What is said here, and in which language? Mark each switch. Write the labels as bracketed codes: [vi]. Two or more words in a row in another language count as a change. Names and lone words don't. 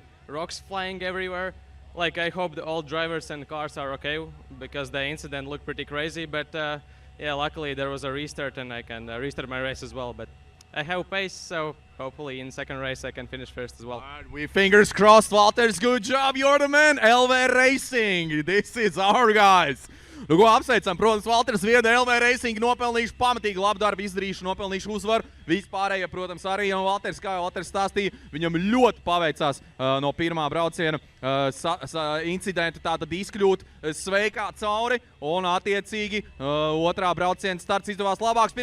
[en] Rocks flying everywhere. Like, I hope all drivers and cars are okay because the incident looked pretty crazy. But yeah, luckily there was a restart and I can restart my race as well. But I have pace, so hopefully in second race I can finish first as well. All right, we fingers crossed, Walters. Good job, you're the man. LV Racing, this is our guys. [lv] Nu, ko apsveicam, protams, Valters Vieda, LV Racing nopelnījuši pamatīgi labu darbu izdarījuši, nopelnījuši uzvaru. Vispārējie, protams, arī, un Valters, kā jau Valters stāstīja, viņam ļoti paveicās no pirmā brauciena incidentu tātad izkļūt sveikā cauri, un attiecīgi otrā brauciena starts izdevās labāks.